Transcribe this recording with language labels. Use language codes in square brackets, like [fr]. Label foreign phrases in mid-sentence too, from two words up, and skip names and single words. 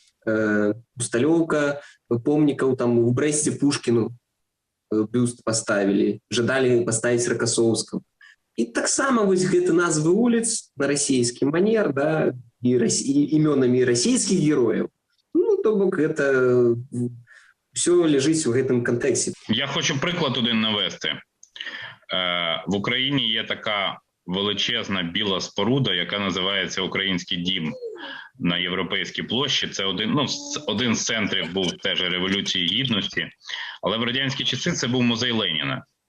[be] Усталёўка помнікаў там у Брэсце Пушкіну бюст паставілі, жадалі паставіць Ракасоўскаму. І таксама вось гэты назвы вуліц на расійскі манер, да, і імёнамі расійскіх герояў. Ну, то бок гэта ўсё ляжыць у гэтым кантэксце. [uk] Я хочу приклад один навести. В Україні є така величезна біла споруда, яка називається Український дім на Європейській площі. Це один з центрів був теж Революції Гідності, але в радянські часи це був музей Леніна.